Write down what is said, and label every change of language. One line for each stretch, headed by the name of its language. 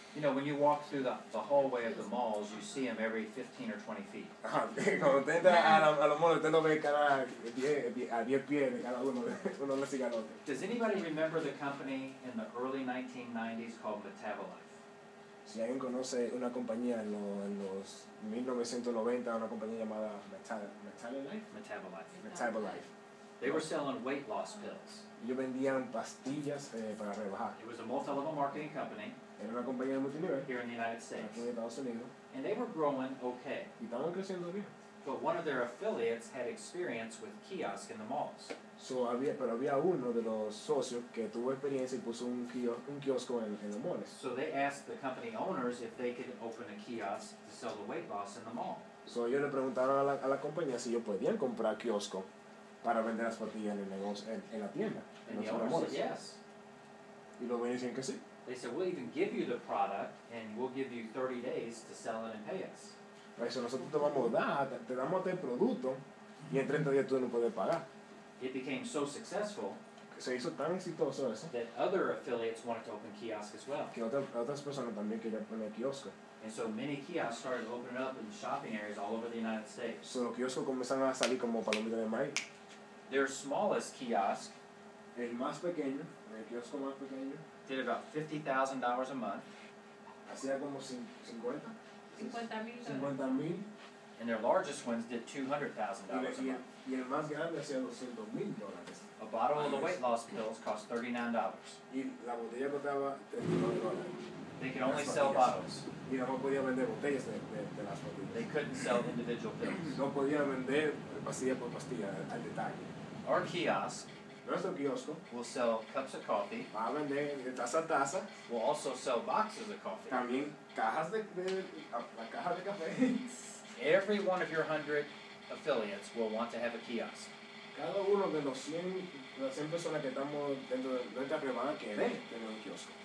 English: You know, when you walk through the hallway of the malls, you see them every 15 or 20 feet.
Spanish: Ajá, cuando usted entra a los malls, usted lo ve cada 10 pies de cada uno le sigue al otro.
English: Does anybody remember the company in the early 1990s called Metabolife?
Spanish: Si alguien conoce una compañía en los 1990, una compañía llamada Metabolife.
English: They were selling weight loss pills.
Spanish: Ellos vendían pastillas para rebajar.
English: It was a multi-level marketing company
Spanish: Era una compañía de multinivel
English: here in the United States.
Spanish: aquí en Estados Unidos
English: And they were growing okay.
Spanish: y estaban creciendo bien.
English: But one of their affiliates had experience with kiosk in the malls.
Spanish: Pero había uno de los socios que tuvo experiencia y puso un kiosco en los malls.
English: So they asked the company owners if they could open a kiosk to sell the weight loss in the mall.
Spanish: So ellos le preguntaron a la compañía si ellos podían comprar kiosco para vender las pastillas en el negocio, en la tienda. En
English: And the
Spanish: los
English: owner
Spanish: malls.
English: said yes.
Spanish: Y los dueños decían que sí.
English: They said, we'll even give you the product and we'll give you 30 days to sell it and pay us.
Spanish: Por eso nosotros te vamos a dar, te damos el producto Y en 30 días tú no puedes pagar.
English: It became so successful
Spanish: Que se hizo tan exitoso eso
English: that other affiliates wanted to open kiosks as well.
Spanish: que otras personas también querían poner kiosco.
English: And so many kiosks started opening up in shopping areas all over the United States.
Spanish: So, los kioscos comenzaron a salir como palomitas de maíz.
English: Their smallest kiosk
Spanish: El más pequeño, el kiosco más pequeño,
English: did about $50,000 a month,
Spanish: hacía como 50, 50,000
English: and their largest ones did $200,000 a month.
Spanish: y el más grande hacía $200,000.
English: A bottle of the weight loss pills cost $39.
Spanish: Y la botella costaba $39.
English: They could only sell bottles.
Spanish: Y no podía vender botellas de las
English: They
Spanish: botellas.
English: couldn't sell individual pills.
Spanish: No podía vender pastilla por pastilla al detalle.
English: Our kiosk
Spanish: Nuestro kiosco
English: will sell cups of coffee.
Spanish: va a vender de taza a taza,
English: We'll also sell boxes of coffee.
Spanish: también cajas la caja de café.
English: Every one of your 100 affiliates will want to have a kiosk.
Spanish: Cada uno de las 100 personas que estamos dentro de nuestra red van a querer tener un kiosco.